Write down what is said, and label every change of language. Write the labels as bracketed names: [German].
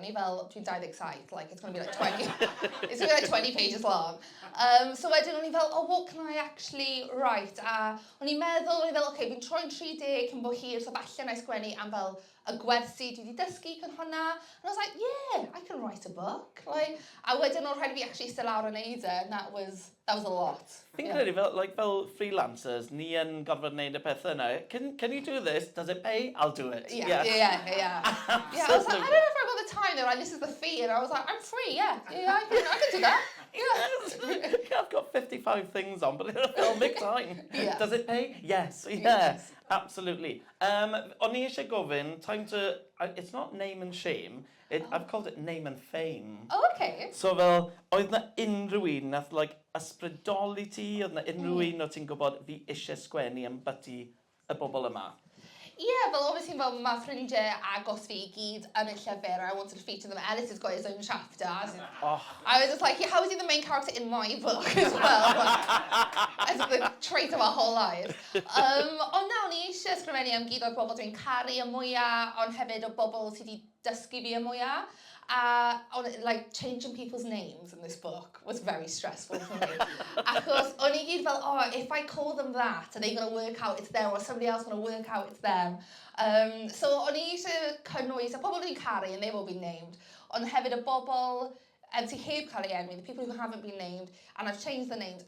[Welsh] O'n I fel, dwi'n 27, [English] like, it's going to be like 20, it's going to be like 20 pages long. [Welsh] So wedyn o'n I fel, [English] oh, what can I actually write? [Welsh] A o'n I meddwl, okay, fi'n troi'n 30 cyn bo hir, so falle na I sgwennu am fel y gwersi dwi wedi dysgu cyn hwnna. [English] And I was like, yeah, I can write a book. [Welsh] Like, a wedyn o'n rhaid I fi actually still lawr yn neud e, [English] and that was a lot. [Welsh] Fi'n credu fel freelancers, ni yn gorfod wneud y pethau yna. [English] Can you do this? Does it pay? I'll do it. Yeah. Yeah, I was like, I don't know if I've got the time. They're like, this is the fee. And I was like, I'm free, yeah, I can do that. Yeah. I've got 55 things on, but it'll make time. Yeah. Does it pay? Yes. Yes. Absolutely. [Welsh] O'n I eisiau gofyn, [English] time to, it's not name and shame, I've called it name and fame. Oh, okay. [Welsh] So fel, oedd na unrhyw un nath like ysbrydoli ti, oedd na unrhyw un o ti'n gwybod fi eisiau sgwennu am byty y bobl yma? [English] Yeah, well, obviously, [Welsh] mae ffrindiau agos fi I gyd yn y llyfr, [English] I wanted to feature them. Ellis has got his own chapter. Oh. I was just like, yeah, how is he the main character in my book as well? As the trait of our whole lives. [Welsh] Ond nawr, ni eisiau ysgrifennu am gyd o'r bobl dwi'n caru y mwyaf, ond hefyd o bobl sydd wedi dysgu fi y mwyaf. [English] Like, changing people's names in this book was very stressful for me. [Welsh] Achos, o'n I gyd fel, [English] oh, if I call them that, are they going to work out it's them, or somebody else going to work out it's them? [Welsh] So, o'n I eisiau cynnwys y pobl dwi'n caru, [English] and they've all been named, [Welsh] ond hefyd y bobl sydd heb cael ei enwi, [English] the people who haven't been named, and I've changed the names.